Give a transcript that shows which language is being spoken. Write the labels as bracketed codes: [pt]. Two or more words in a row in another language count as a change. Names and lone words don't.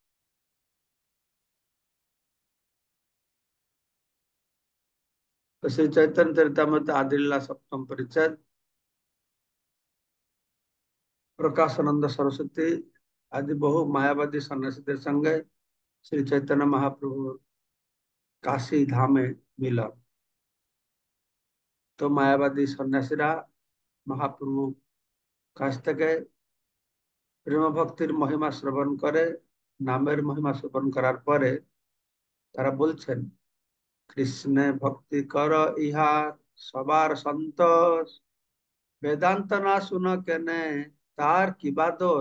[bn] তো শ্রী চৈতন্য চরিতামৃত আদিলীলা সপ্তম পরিচ্ছেদ প্রকাশানন্দ সরস্বতী আদি বহু মায়াবাদী সন্ন্যাসী সঙ্গে শ্রী চৈতন্য মহাপ্রভু কাশী ধামে মিলন। তো মায়াবাদী সন্ন্যাসীরা মহাপ্রভু কাছ থেকে প্রেম ভক্তির মহিমা শ্রবণ করে, নামের মহিমা শ্রবণ করার পরে তারা বলছেন, কৃষ্ণে ভক্তি কর ইহার সবার সন্তোষ, বেদান্ত না শুনো কেনে তার কি বা দোষ।